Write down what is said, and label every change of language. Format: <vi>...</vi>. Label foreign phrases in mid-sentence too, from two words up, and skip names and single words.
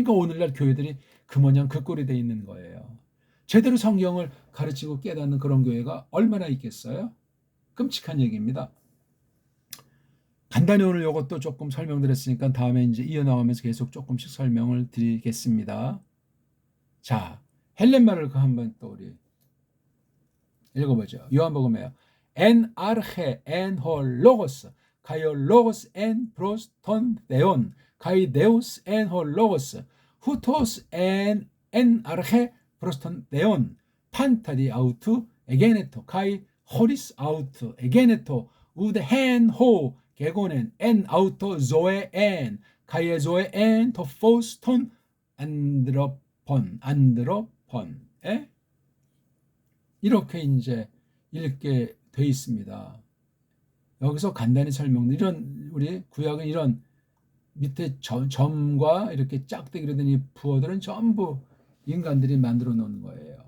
<ko>그러니까 오늘날 교회들이 그 모양 그 꼴이 돼 있는 거예요. 제대로 성경을 가르치고 깨닫는 그런 교회가 얼마나 있겠어요? 끔찍한 얘기입니다. 간단히 오늘 이것도 조금 설명드렸으니까 다음에 이제 이어나가면서 계속 조금씩 설명을 드리겠습니다. 자, 헬렌말을 한번 또 우리 읽어보죠. 요한복음에요.</ko> <el>Ἐν ἀρχῇ ἦν ὁ λόγος, καὶ ὁ λόγος ἦν πρὸς τὸν θεόν, καὶ θεὸς ἦν ὁ λόγος, οὗτος ἦν ἐν ἀρχῇ πρὸς τὸν θεόν, πάντα δι' αὐτοῦ ἐγένετο, καὶ χωρὶς αὐτοῦ ἐγένετο οὐδὲ ἓν ὃ γέγονεν ἐν αὐτῷ ζωὴ ἦν, καὶ ζωὴ ἦν τὸ φῶς τῶν ἀνθρώπων, 에?</el> <ko>이렇게 이제 읽게 돼 있습니다. 여기서 간단히 설명, 이런 우리 구약은 이런 밑에 점과 이렇게 짝대기로 된 이 부어들은 전부 인간들이 만들어 놓은 거예요.</ko>